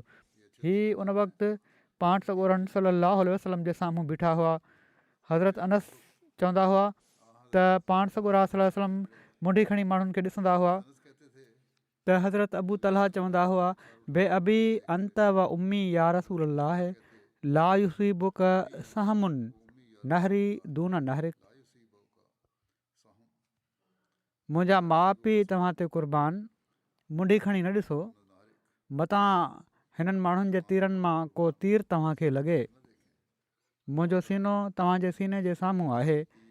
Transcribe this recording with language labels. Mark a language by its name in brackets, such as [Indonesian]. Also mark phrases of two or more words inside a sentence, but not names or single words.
[Sindhi] हीअ उन वक़्तु पाण सॻोरनि सलाहु वसलम जे साम्हूं बीठा हुआ। हज़रत अनस चवंदा हुआ त पाण सॻोरा वसलम मुंडी खणी माण्हुनि खे ॾिसंदा हुआ त हज़रत अबू तलहा चवंदा हुआ, [Arabic] بأبي أنت وأمي يا رسول الله لا يصيبك سهم نحري دون نحرك. [Sindhi] मुंहिंजा माउ पीउ तव्हां ते क़ुर्बान, मुंडी खणी न ॾिसो, मतां हिननि माण्हुनि जे तीरनि मां को तीर तव्हांखे लॻे। मुंहिंजो सीनो तव्हांजे सीने जे साम्हूं आहे।